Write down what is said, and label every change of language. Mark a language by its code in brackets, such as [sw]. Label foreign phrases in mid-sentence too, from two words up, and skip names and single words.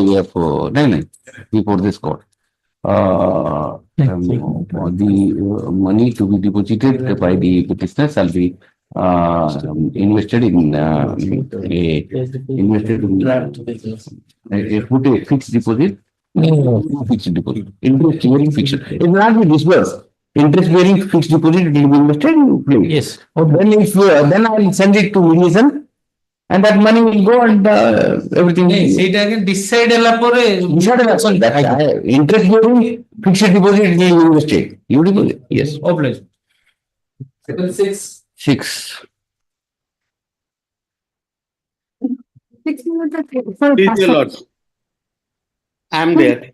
[en] By way of before this court. The money to be deposited by the petitioner shall be invested in a fixed deposit. Fixed deposit. Interest bearing fixed. It will not be disbursed. Interest bearing fixed deposit will be invested in play. Yes. Then if then I will send it to mediation. And that money will go and everything. [or] ସେଇଟା ଆଗେ decide ହେଲା ପରେ [en] Interest bearing fixed deposit will be invested. You deposit? Yes. obliged. 6. Please, your lords. I am there.